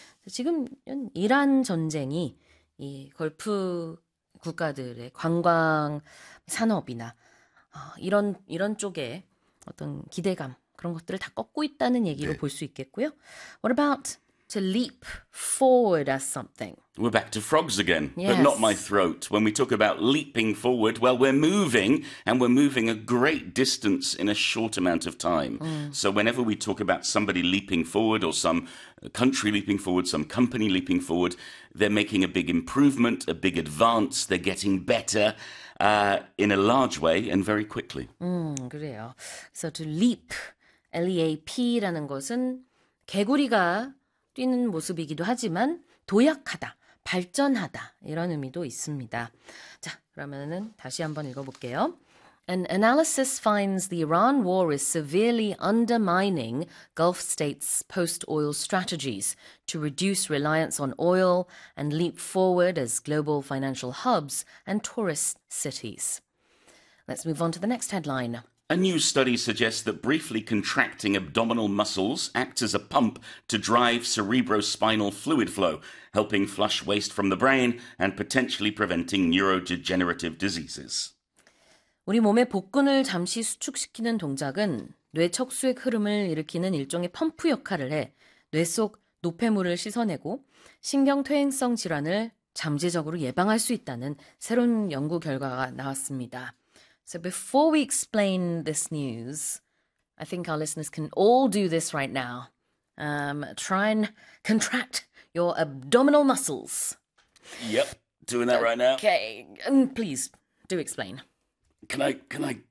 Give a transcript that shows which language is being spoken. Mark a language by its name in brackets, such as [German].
[Korean] 지금 이란 전쟁이 이 걸프 국가들의 관광 산업이나 이런 쪽에 어떤 기대감 그런 것들을 다 꺾고 있다는 얘기로 볼수 있겠고요. [English] What about to leap forward as something? We're back to frogs again, but not my Yes. throat. When we talk about leaping forward, well, we're moving, and we're moving a great distance in a short amount of time. So whenever we talk about somebody leaping forward, or some country leaping forward, some company leaping forward, they're making a big improvement, a big advance, they're getting better, in a large way and very quickly. [Korean] 그래요. [English] So to leap, [Korean] LEAP라는 것은 개구리가 뛰는 모습이기도 하지만 도약하다, 발전하다 이런 의미도 있습니다. 자, 그러면은 다시 한번 읽어볼게요. [English] An analysis finds the Iran war is severely undermining Gulf states' post-oil strategies to reduce reliance on oil and leap forward as global financial hubs and tourist cities. Let's move on to the next headline. A new study suggests that briefly contracting abdominal muscles acts as a pump to drive cerebrospinal fluid flow, helping flush waste from the brain and potentially preventing neurodegenerative diseases. [Korean] 우리 몸의 복근을 잠시 수축시키는 동작은 뇌척수의 흐름을 일으키는 일종의 펌프 역할을 해뇌속 노폐물을 씻어내고 신경퇴행성 질환을 잠재적으로 예방할 수 있다는 새로운 연구 결과가 나왔습니다. [English] So before we explain this news, I think our listeners can all do this right now. Try and contract your abdominal muscles. Yep, doing that right now. Okay, and please do explain. Can I